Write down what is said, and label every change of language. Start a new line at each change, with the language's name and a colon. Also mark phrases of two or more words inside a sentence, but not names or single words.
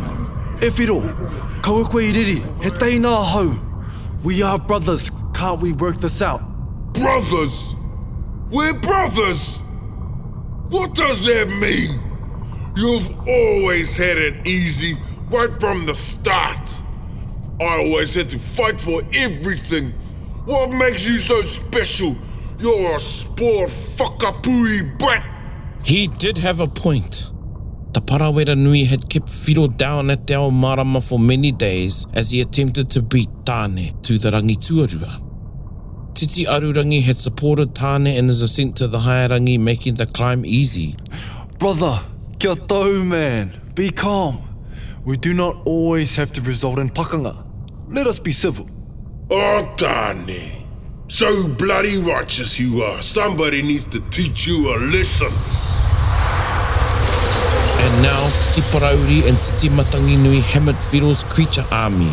Māori: E Whiro, kaua koe I riri, he teina hau.
English: We are brothers, can't we work this out? Brothers? We're brothers? What does that mean? You've always had it easy, right from the start. I always had to fight for everything. What makes you so special? You're a spoiled whakapui brat. He did have a point. The Parawera Nui had kept Whiro down at Te Ao Marama for many days as he attempted to beat Tāne to the
Māori: rangi tuarua.
English: Titi Arurangi had supported Tāne in his ascent to the higher rangi, making the climb easy. Brother,
Māori: kia tau,
English: man. Be calm. We do not always have to result in pakanga. Let us be civil. Oh, Tāne. So bloody righteous you are. Somebody needs to teach you a lesson. And now Titi Parauri and Titi Matangi Nui hammered Whiro's creature army.